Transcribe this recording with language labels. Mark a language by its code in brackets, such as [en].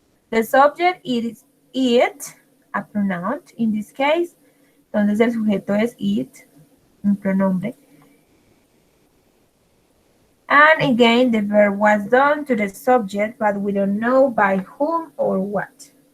[en] The subject is it, a pronoun in this case. [es] Entonces el sujeto es it, un pronombre. [en] And again, the verb was done to the subject, but we don't know by whom or what.